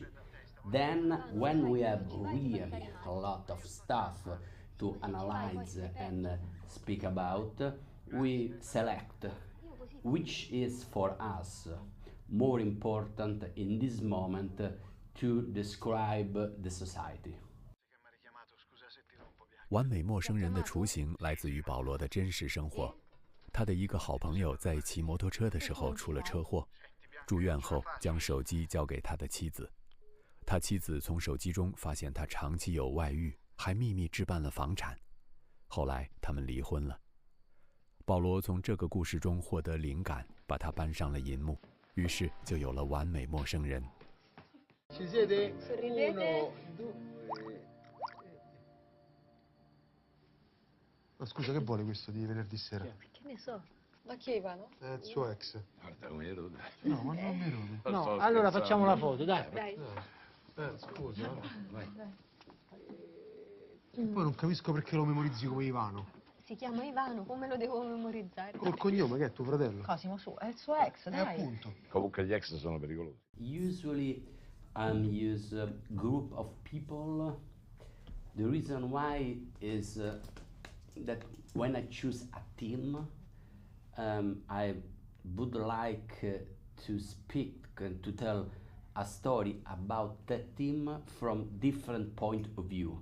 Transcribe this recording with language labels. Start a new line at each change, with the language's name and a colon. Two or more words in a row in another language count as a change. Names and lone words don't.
English: Then, when we have really a lot of stuff to analyze and speak about, we select which is for us more important in this moment to describe the society.
Chinese: 完美陌生人的雏形来自于保罗的真实生活。他的一个好朋友在骑摩托车的时候出了车祸，住院后将手机交给他的妻子。他妻子从手机中发现他长期有外遇，还秘密置办了房产。后来他们离婚了。保罗从这个故事中获得灵感，把它搬上了银幕，于是就有了完美陌生人。
Italian: Ci siete? 1, 2. Ma scusa, che vuole questo di venerdì sera? Che ne so? Ma chi è Ivano? È il suo ex. Guarda come rode. No, ma non mi rode. No, allora facciamo la foto, dai. Scusa. Vai. E poi non capisco perché lo memorizzi come Ivano. Si chiama Ivano, come lo devo memorizzare? Col cognome che è tuo fratello? Cosimo, su, è il suo ex, dai. Appunto. Comunque gli ex sono pericolosi.
English: Usually use a group of people. The reason why is that when I choose a team, I would like to speak and to tell a story about that team from different point of view.